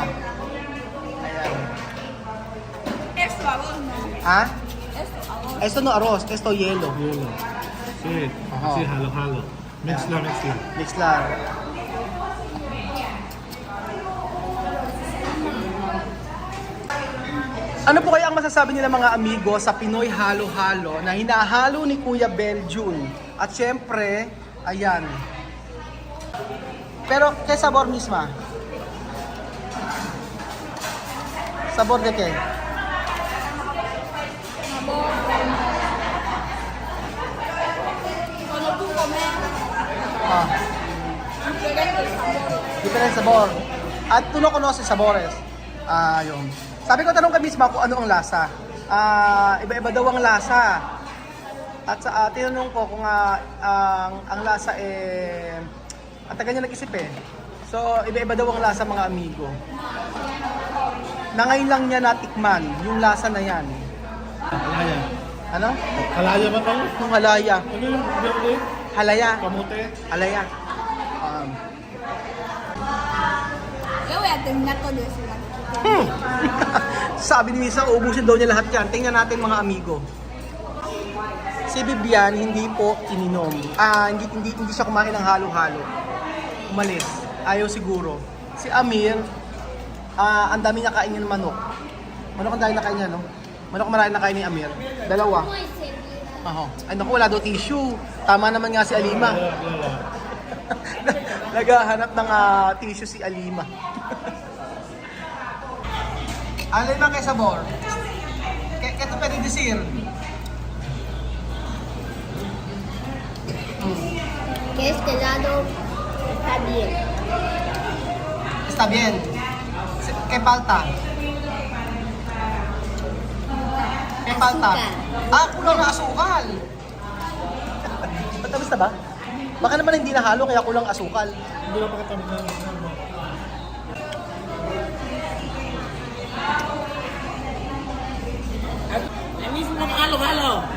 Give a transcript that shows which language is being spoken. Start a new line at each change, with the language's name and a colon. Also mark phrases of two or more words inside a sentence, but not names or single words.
Filipino: Ayan.
Spanish: Esto arroz, ¿no? Ha? Esto arroz. Esto no arroz, esto yelo. Yelo. Sí, Ajá. sí,
Filipino: halo. Mixlar. Mixlar. Ano po kaya ang masasabi nila mga amigo sa Pinoy halo-halo na hinahalo ni Kuya Beljun? At syempre, ayan.
Spanish: Pero, ¿qué sabor misma? Sabor de qué? Cuando tú comes, diferente sabor. Different sabor. At tú no conoces sabores.
Filipino: Yun. Sabi ko, tanong ka misma kung ano ang lasa. Iba-iba daw ang lasa. At tinanong ko kung ang lasa ang taga niya nag-isip eh. So, iba-iba daw ang lasa mga amigo. Na ngayon lang niya natikman, yung lasa na yan. Halaya. Ano? Halaya ba kayo? Yung halaya. Ano yung verde? Halaya. Kamote? Halaya.
Spanish: Yo voy a terminar con eso.
Filipino: Sabi ni Misa, ubusin daw niya lahat yan. Tingnan natin mga amigo. Si Bibian hindi po ininom. Hindi siya kumain ng halo-halo. Umalis. Ayaw siguro. Si Amir, ang dami niya kain ng manok. Manok ang dami na kain niya, no? Manok marami na kain ni Amir. Dalawa. Ay naku, wala daw tissue. Tama naman nga si Alima. Naghahanap ng tissue si Alima. Alima kay sabor. Kaya ito pwede desir.
Spanish: Que este lado está bien. Está bien. ¿Qué falta? ¿Qué falta? Azúcar.
Filipino: Kulang na asukal. Matamis na ba? Baka naman hindi nahalo kaya kulang asukal. Hindi na pakatamis na.
Spanish: El mismo halo.